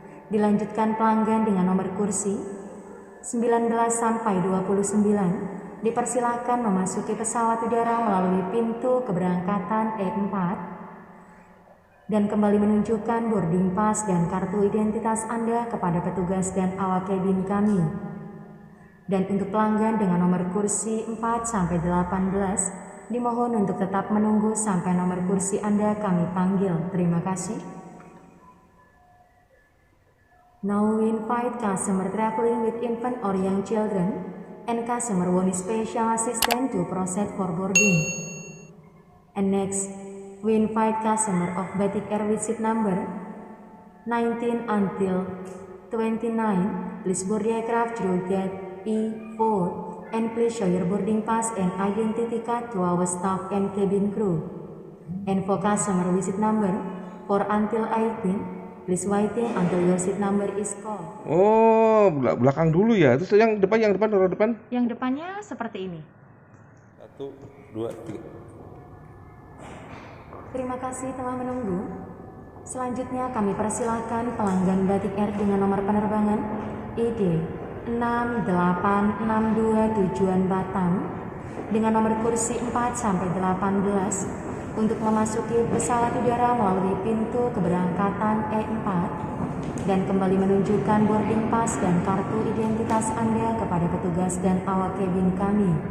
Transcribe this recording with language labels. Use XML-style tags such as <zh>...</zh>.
<id>Dilanjutkan pelanggan dengan nomor kursi 19 sampai 29 dipersilahkan memasuki pesawat udara melalui pintu keberangkatan E4 dan kembali menunjukkan boarding pass dan kartu identitas Anda kepada petugas dan awak kabin kami. Dan untuk pelanggan dengan nomor kursi 4 sampai 18 dimohon untuk tetap menunggu sampai nomor kursi Anda kami panggil. Terima kasih.</id> <en>Now we invite customer traveling with infant or young children and customer want special assistance to proceed for boarding. And next, we invite customer of Batik Air with seat number 19 until 29. Please board the aircraft through gate E4 and please show your boarding pass and identity card to our staff and cabin crew. And for customer with seat number 4 until 18, please waiting until your seat number is called.</en> <id>Oh, belakang dulu ya. Terus yang depan, roda depan? Yang depannya seperti ini. 1, 2, 3. Terima kasih telah menunggu. Selanjutnya kami persilahkan pelanggan Batik Air dengan nomor penerbangan ID 6862 tujuan Batam dengan nomor kursi 4 sampai 18 untuk memasuki pesawat udara melalui pintu keberangkatan E4 dan kembali menunjukkan boarding pass dan kartu identitas Anda kepada petugas dan awak kabin kami.</id>